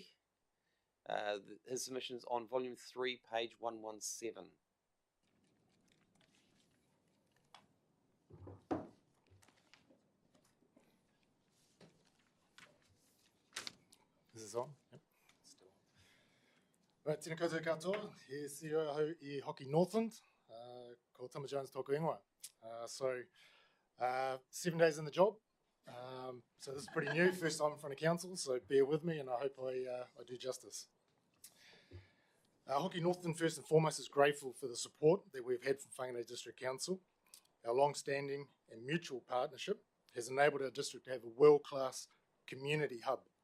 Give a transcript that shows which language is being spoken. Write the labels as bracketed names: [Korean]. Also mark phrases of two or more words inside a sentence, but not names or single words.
[English] His submission is on volume 3, page 117. This is on? Yep. Still on. Right, [Māori] tēnā koutou katoa, he CEO hau I Hockey Northland, ko Tama Jones tōku ingoa. [English] 7 days in the job, so this is pretty new, first time in front of council, so bear with me and I hope I do justice. Hockey Northland, first and foremost, is grateful for the support that we've had from Whangarei District Council. Our long-standing and mutual partnership has enabled our district to have a world-class community hub.